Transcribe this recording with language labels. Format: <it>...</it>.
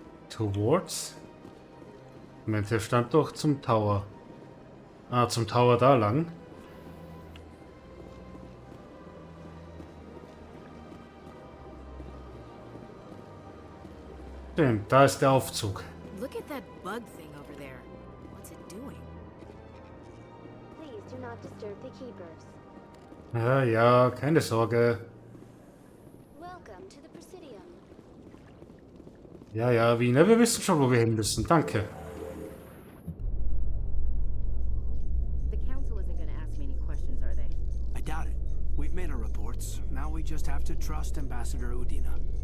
<en>Towards.</en> <de>Moment, hier stand doch zum Tower. Ah, zum Tower da lang. Stimmt, da ist der Aufzug.</de> <en>Look at that bug thing over there. What's it doing? Please do not disturb the keepers.</en> <de>Ja, ja, keine Sorge.</de> <en>Welcome to the Presidium.</en> <de>Ja, ja, Wiener, wir wissen schon, wo wir hin müssen. Danke.</de> <en>The council isn't going to ask me any questions, are they? I doubt it. We've made our reports. Now we just have to trust Ambassador Udina.</en>